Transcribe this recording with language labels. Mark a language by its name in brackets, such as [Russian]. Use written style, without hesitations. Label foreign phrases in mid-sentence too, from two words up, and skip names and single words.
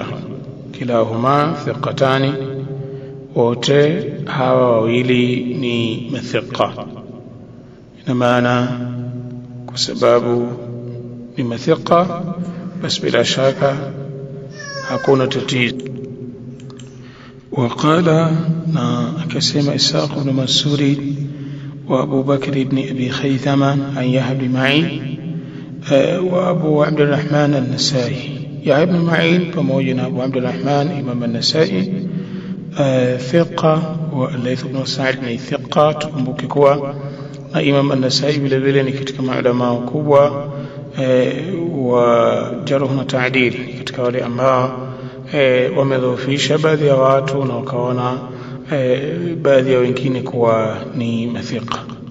[Arabic] كلاهما ثقتان, [Swahili] wote hawa wawili ni mathiqa. Ina maana kwa sababu ni mathiqa, basi bila shaka hakuna tatizo. [Arabic] وقال كسم إسحاق بن منصور وأبو بكر بن أبي خيثمة عن يحيى بن معين وأبو عبد الرحمن النسائي. يحيى بن معين pamoja أبو عبد الرحمن إمام النسائي ثقة والليث بن سعد ni ثقة. [Swahili] Tukumbuke kuwa na Imam an-Nasai vile vile ni katika maulama wakubwa wa jarh na ta'dil, katika wale ambao wamedhoofisha baadhi ya watu na wakaona baadhi ya wengine kuwa ni mathiqa.